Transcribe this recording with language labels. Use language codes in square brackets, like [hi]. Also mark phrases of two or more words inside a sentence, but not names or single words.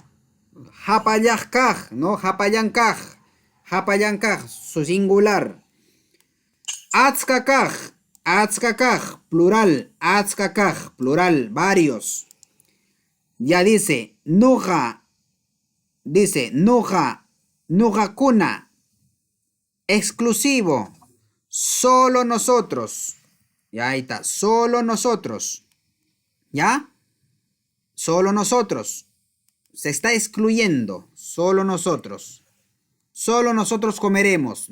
[qu] Hapayankaj, ¿no? Hapayankaj. [es] Hapayankaj, su singular. [qu] Atzkakaj. Atzkakaj, plural. [es] Atzkakaj, plural. Varios. Ya dice, nuja. Dice, [qu] nuja. Nuja kuna. [es] Exclusivo. Solo nosotros. Ya ahí está. Solo nosotros. ¿Ya? Solo nosotros. Se está excluyendo. Solo nosotros. Solo nosotros comeremos.